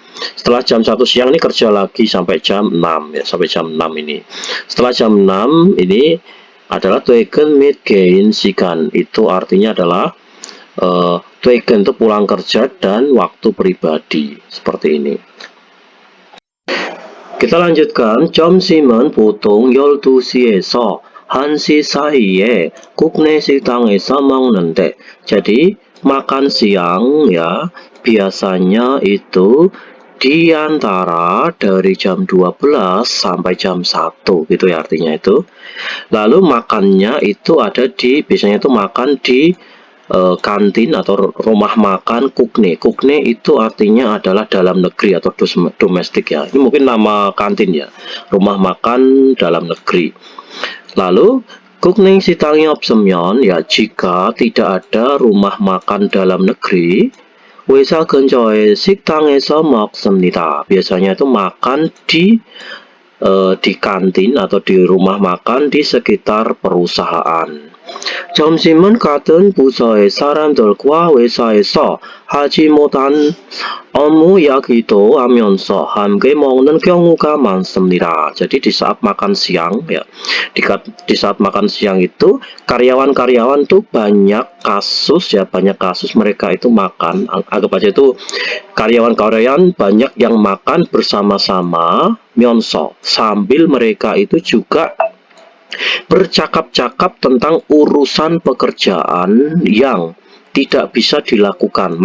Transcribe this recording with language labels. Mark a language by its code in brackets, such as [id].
[id] Setelah jam 1 siang ini kerja lagi sampai jam 6 ya, sampai jam 6 ini. Setelah jam 6 ini adalah [ko] 퇴근 및 개인 시간. [id] Itu artinya adalah 퇴근 itu pulang kerja dan waktu pribadi, seperti ini. Kita lanjutkan. [ko] 점심은 보통 12시에서 1시 사이에 국내 식당에서 먹는데. [id] Jadi makan siang ya biasanya itu di antara dari jam 12 sampai jam 1 gitu ya, artinya itu. Lalu makannya itu biasanya itu makan di kantin atau rumah makan kukne. Kukne itu artinya adalah dalam negeri atau domestik ya. Ini mungkin nama kantin ya, rumah makan dalam negeri. Lalu kukning [ko] 시장이 없으면 [id] ya jika tidak ada rumah makan dalam negeri, [ko] 회사 근처의 식당에서 먹습니다. [id] Biasanya itu makan di kantin atau di rumah makan di sekitar perusahaan. [ko] 점심은 같은 부서의 사람들과 회사에서 하지 못한 업무 이야기도 하면서 함께 먹는 경우가 많습니다. [id] Jadi di saat makan siang ya, di saat makan siang itu karyawan-karyawan tuh banyak kasus mereka itu makan, anggap aja itu karyawan-karyawan banyak yang makan bersama-sama myonso, sambil mereka itu juga bercakap-cakap tentang urusan pekerjaan yang tidak bisa dilakukan.